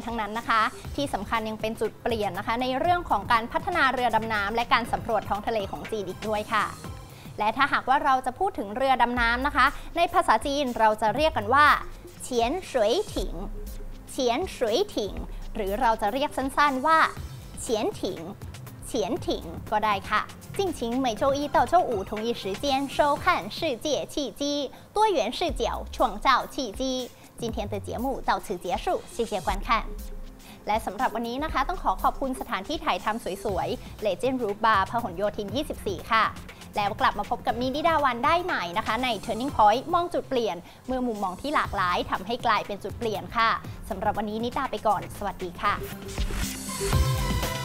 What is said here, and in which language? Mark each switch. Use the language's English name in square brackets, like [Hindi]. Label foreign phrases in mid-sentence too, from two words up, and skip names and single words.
[Thai] ทั้งนั้นนะคะที่สำคัญยังเป็นจุดเปลี่ยนนะคะในเรื่องของการพัฒนาเรือดำน้ำและการสำรวจท้องทะเลของจีนอีกด้วยค่ะและถ้าหากว่าเราจะพูดถึงเรือดำน้ำนะคะในภาษาจีน เราจะเรียกกันว่าเฉียนสวยถิงเฉียนสวยถิงหรือเราจะเรียกสั้นๆว่าเฉียนถิงเฉียน ถิงก็ได้ค่ะ [Chinese] 敬请每周一到周五同一时间收看世界契机多元视角创造契机今天的节目到此结束谢谢观看 [Thai] และสำหรับวันนี้นะคะต้องขอบคุณสถานที่ถ่ายทำสวยๆ Legend Roof Bar พหลโยธิน 24 ค่ะแล้วกลับมาพบกับนิดาวันได้ใหม่นะคะใน Turning Point มองจุดเปลี่ยนเมื่อมุมมองที่หลากหลายทำให้กลายเป็นจุดเปลี่ยนค่ะสำหรับวันนี้นิดาไปก่อนสวัสดีค่ะ